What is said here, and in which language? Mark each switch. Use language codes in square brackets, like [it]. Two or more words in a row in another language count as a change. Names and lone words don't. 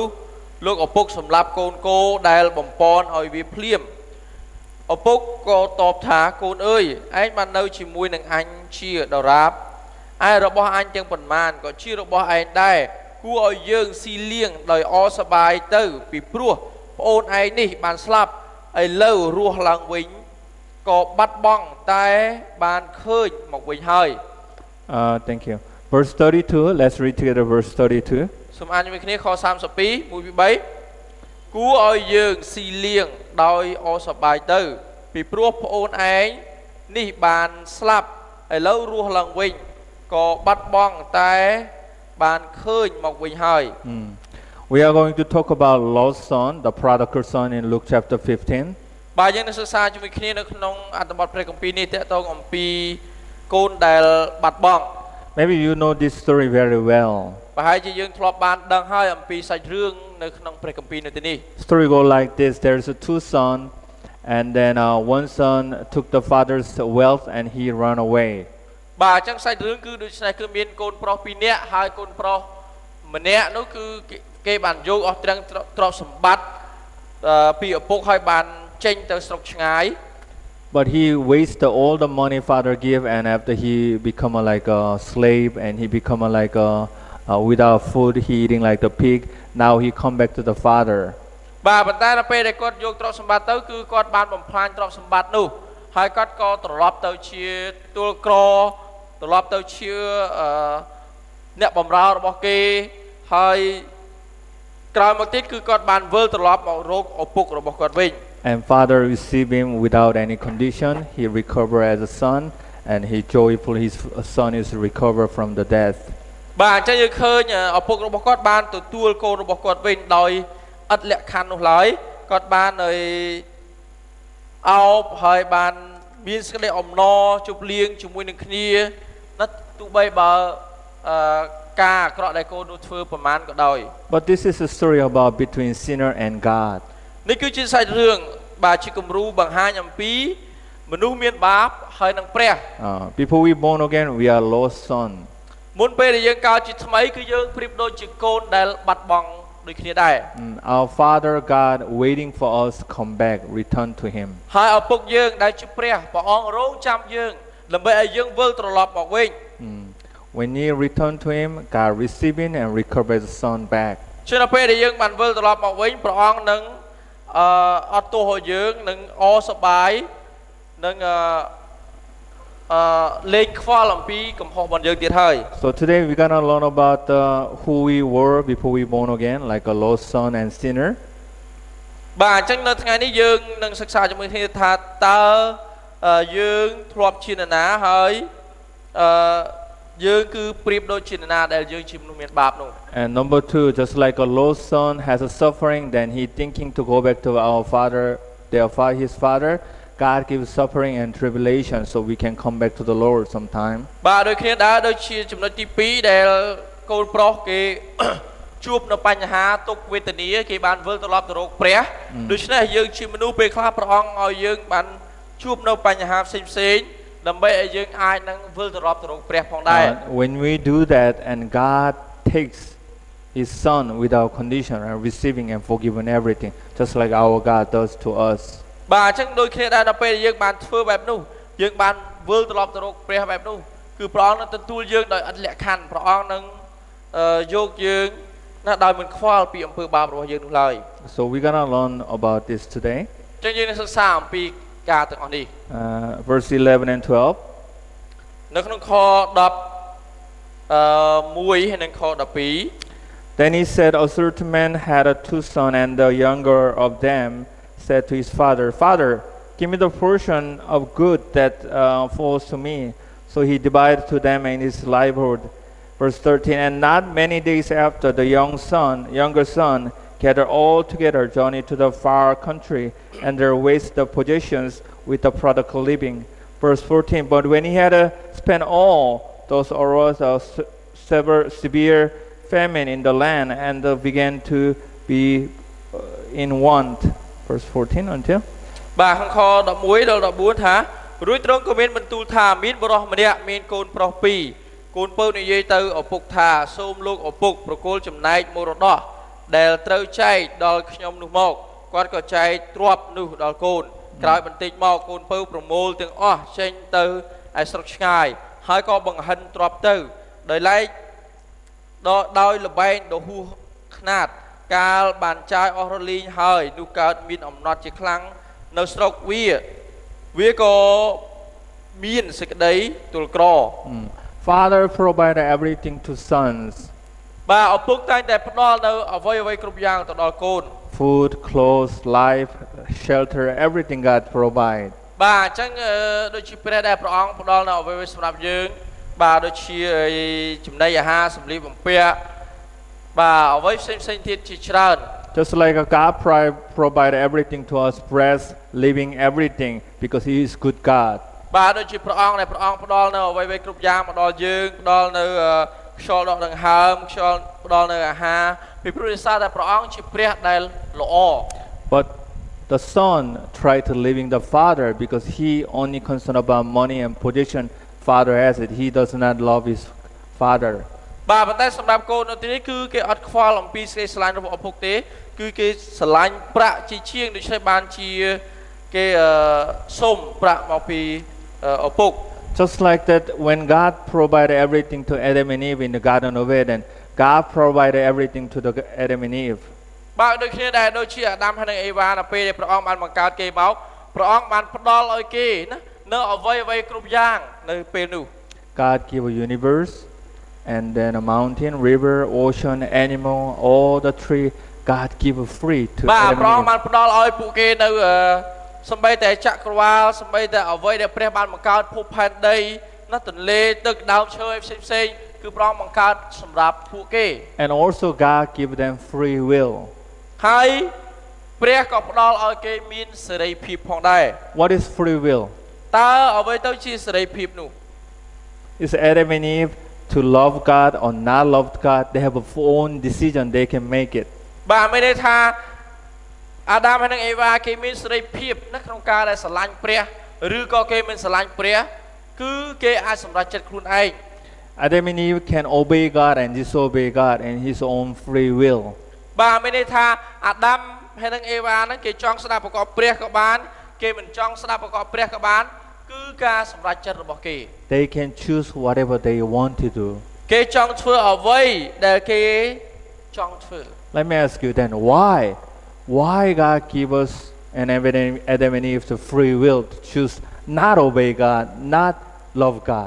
[km] លោកឪពុកសម្លាប់កូនគោដែលបំពន់ឲ្យវាភ្លាមឪពុកក៏តបថាកូនអើយឯងបាននៅជាមួយនឹងអញជាដរាបឯរបស់អញទាំងប៉ុន្មានក៏ជារបស់ឯងដែរគួរឲ្យយើងស៊ីលៀងដោយអសប្បាយទៅពីព្រោះប្អូនឯងនេះបានស្លាប់ឥឡូវរស់ឡើងវិញក៏បាត់បង់តែបានឃើញមកវិញហើយ [en] Thank you. Verse 32. Let's read together verse 32. [km] សូមអានជាមួយគ្នាខ32 1 ពី3គួរឲ្យយើងស៊ីលៀងដោយអសប្បាយទៅពីព្រោះប្អូនឯងនេះបានស្លាប់ឥឡូវរស់ឡើងវិញក៏បាត់បង់តែបានឃើញមកវិញហើយ [en] We are going to talk about lost son, the prodigal son in Luke chapter 15. [km] បាទយើងនឹងសិក្សាជាមួយគ្នានៅក្នុងអត្ថបទព្រះគម្ពីរនេះតកតងអំពីកូនដែលបាត់បង់ [en] Maybe you know this story very well. [km] ប្រហែលជាយើងធ្លាប់បានដឹងហើយអំពីសាច់រឿងនៅក្នុងព្រះគម្ពីរនៅទីនេះ [en] Story go like this. There's a two sons And then one son took the father's wealth and he ran away. [km] បាទអញ្ចឹងសាច់រឿងគឺដូចនេះគឺមានកូនប្រុស2នាក់ហើយកូនប្រុសម្នាក់នោះគឺគេបានយកអស់ទាំងទ្រព្យសម្បត្តិពីឪពុកហើយបានចេញទៅស្រុកឆ្ងាយ [en] But he wasted all the money father gave, and after he become like a slave and he become like without food, he eating like the pig. Now he come back to the father. [km] បាទប៉ុន្តែដល់ពេលដែលគាត់យកទ្រព្យសម្បត្តិទៅគឺគាត់បានបំផ្លាញទ្រព្យសម្បត្តិនោះហើយគាត់ក៏ត្រឡប់ទៅជាទួលក្រត្រឡប់ទៅជាអ្នកបម្រើរបស់គេហើយក្រោយមកទៀតគឺគាត់បានវិលត្រឡប់មករកឪពុករបស់គាត់វិញ [en] And father received him without any condition. He recovered as a son, and he joyful his son is recovered from the death. [km] បាទអញ្ចឹងយើងឃើញឪពុករបស់គាត់បានទទួលកូនរបស់គាត់វិញដោយឥតលក្ខខណ្ឌនោះឡើយគាត់បានអោបហើយបានមានសេចក្តីអំណរជប់លៀងជាមួយនឹងគ្នាណាទោះបីបើការអាក្រក់ដែលកូននោះធ្វើប្រមាណក៏ដោយ [en] But this is a story about between sinner and God. [km] នេះគឺជាសាច់រឿងបាទជាគំរូបង្ហាញអំពីមនុស្សមានបាបហើយនឹងព្រះ [en] Before we born again, we are lost son. [km] មុនពេលដែលយើងកើតជាថ្មីគឺយើងប្រៀបដូចជាកូនដែលបាត់បង់ដូចគ្នាដែរ [en] Our Father God waiting for us to come back, return to Him. [km] ហើយឪពុកយើងដែលជាព្រះអង្គរងចាំយើងដើម្បីឲ្យយើងវិលត្រឡប់មកវិញ [en] When we return to Him, God receiving and recover the son back. [km] ជានៅពេលដែលយើងបានវិលត្រឡប់មកវិញព្រះអង្គនឹងអត់ទោសឲ្យយើងនឹងអសប្បាយនឹងលេខខ្វល់អំពីកំហុសរបស់យើងទៀតហើយ [en] So today we're gonna learn about who we were before we born again, like a lost son and sinner. [km] បាទអញ្ចឹងនៅថ្ងៃនេះយើងនឹងសិក្សាជាមួយគ្នាថាតើយើងធ្លាប់ជានរណាហើយយើងគឺប្រៀបដូចជានរណាដែលយើងជាមនុស្សមានបាបនោះ [en] And number two, just like a lost son has a suffering, then he thinking to go back to our father, his father. God gives suffering and tribulation so we can come back to the Lord sometime. [km] បាទដូចគ្នាដែរដូចជាចំណុចទី2ដែលកូនប្រុសគេជួបនៅបញ្ហាទុក្ខវេទនាគេបានវិលត្រឡប់ទៅរកព្រះដូច្នេះយើងជាមនុស្សពេលខ្លះព្រះអង្គឲ្យយើងបានជួបនៅបញ្ហាផ្សេងៗដើម្បីឲ្យយើងអាចនឹងវិលត្រឡប់ទៅរកព្រះផងដែរ [en] When we do that and God takes His son without condition and receiving and forgiving everything, just like our God does to us. [km] បាទអញ្ចឹងដូចគ្នាដែរដល់ពេលយើងបានធ្វើបែបនោះយើងបានវិលត្រឡប់ទៅរកព្រះបែបនោះគឺព្រះអង្គនឹងទទួលយើងដោយឥតលក្ខខណ្ឌព្រះអង្គនឹងយកយើងណាដោយមិនខ្វល់ពីអំពើបាបរបស់យើងនោះឡើយ [en] So we're gonna learn about this today. [km] អញ្ចឹងយើងនឹងសិក្សាអំពីការទាំងអស់នេះ [en] Verse 11 and 12. [km] នៅក្នុងខ1ហើយនិងខ12 [en] Then he said, a certain man had two sons, and the younger of them said to his father, Father, give me the portion of good that falls to me. So he divided to them in his livelihood. Verse 13, and not many days after, the younger son, gathered all together, journeyed to the far country, and there wasted the possessions with the prodigal living. Verse 14, but when he had spent all, those arose a severe famine in the land, and began to be in want. Verse 14 until [km] បាទក្នុងខ11ដល់14ថារួចទ្រង់ក៏មានបន្ទូលថាមានបុរសម្នាក់មានកូនប្រុស2កូនពៅនិយាយទៅឪ ពុកថាសូមលោកឪពុកប្រគល់ចំណែកមរតកដែលត្រូវចែកដល់ខ្ញុំនោះមកគាត់ក៏ចែកទ្រព្យនោះដល់កូនក្រោយបន្តិចមកកូនពៅប្រមូលទាំងអស់ចេញទៅឯស្រុកឆ្ងាយហើយក៏បង្ហិនទ្រព្យទៅដោយឡែកដោយលបែងដហួសខ្នាតកាលបានចាយអស់រលីងហើយនោះកើតមានអំណត់ជាខ្លាំងនៅស្រុកវាក៏មានសេចក្តីទូលក្រ [en] Father provided everything to sons. [km] បាទឪពុកតែងតែផ្ដល់នៅអ្វីគ្រប់យ៉ាងទៅដល់កូន [en] Food, clothes, life, shelter, everything God provide. [km] បាទអញ្ចឹងដូចជាព្រះដែលព្រះអង្គផ្ដល់នៅអ្វីសម្រាប់យើងបាទដូចជាចំណីអាហារសម្លៀកបំពាក់បាទអ្វីផ្សេងទៀតជាច្រើន [en] Just like a God provide everything to us, breath, living, everything, because He is good God. [km] បាទដូចជាព្រះអង្គដែលព្រះអង្គផ្ដល់នៅអ្វីគ្រប់យ៉ាងមកដល់យើងផ្ដល់នៅខ្យល់ដកដង្ហើមខ្យល់ផ្ដល់នៅអាហារពីព្រោះដោយសារតែព្រះអង្គជាព្រះដែលល្អ But [en] the son tried to living the father because he only concerned about money and position father has it. He does not love his father. [km] បាទប៉ុន្តែសម្រាប់កូននៅទីនេះគឺគេអត់ខ្វល់អំពីសេចក្តីស្រឡាញ់របស់ឪពុកទេគឺគេស្រឡាញ់ប្រាក់ជាជាងដូច្នេះបានជាគេសុំប្រាក់មកពីឪពុក [en] Just like that, when God provided everything to Adam and Eve in the Garden of Eden, God provided everything to the Adam and Eve. [km] បាទដូចគ្នាដែរដូចជាអាដាមហើយនិងអេវ៉ានៅពេលដែលព្រះអង្គបានបង្កើតគេមកព្រះអង្គបានផ្ដល់ឲ្យគេណានៅអ្វីអ្វីគ្រប់យ៉ាងនៅពេលនោះ [en] God gave a universe and then a mountain, river, ocean, animal, all the tree. God gave free to [km] បាទ [en] Adam [km] ព្រះអង្គ [en] and [km] បាន [en] Eve. [km] ផ្ដល់ឲ្យពួកគេនៅសម្បីតែចក្រវាលសម្បីតែអ្វីដែលព្រះបានបង្កើតភពផែនដីណាទន្លេទឹកដើមឈើផ្សេងៗគឺព្រះអង្គបង្កើតសម្រាប់ពួកគេ [en] And also God gave them free will. [km] ហើយព្រះក៏ផ្ដល់ឲ្យគេមានសេរីភាពផងដែរ [en] What is free will? [km] តើអ្វីទៅជាសេរីភាពនោះ [en] Is Adam and Eve to love God or not love God? They have a own decision. They can make it. [km] បាទមានន័យថាអាដាមហើយនិងអេវ៉ាគេមានសេរីភាពណាក្នុងការដែលស្រឡាញ់ព្រះឬក៏គេមិនស្រឡាញ់ព្រះគឺគេអាចសម្រេចចិត្តខ្លួនឯង [en] Adam and Eve can obey God and disobey God in His own free will. [km] បាទមានន័យថាអាដាមហើយនិងអេវ៉ាហ្នឹងគេចង់ស្ដាប់ប្រកបព្រះក៏បានគេមិនចង់ស្ដាប់ប្រកបព្រះក៏បានគឺការសម្រេចចិត្តរបស់គេ [en] They can choose whatever they want to do. [km] គេចង់ធ្វើអ្វីដែលគេចង់ធ្វើ [en] Let me ask you then, why God give us and Adam and Eve the free will to choose not obey God, not love God?